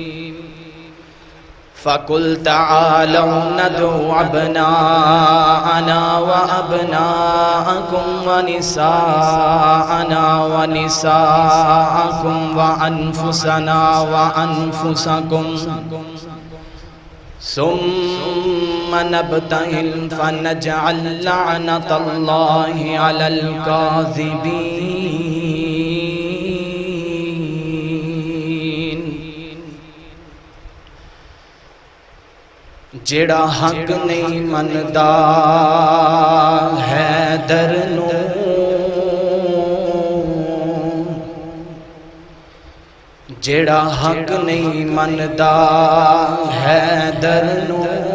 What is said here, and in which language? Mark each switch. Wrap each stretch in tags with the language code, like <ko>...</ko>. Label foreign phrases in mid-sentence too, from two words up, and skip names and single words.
<ar>فقل تعالوا ندعو أبناءنا وأبناءكم ونساءنا ونساءكم وأنفسنا وأنفسكم ثم نبتهل فنجعل لعنة الله على الكاذبين</ar> <pa>جیڑا حق نہیں مندا حیدر نو جیڑا حق نہیں مندا حیدر نو</pa>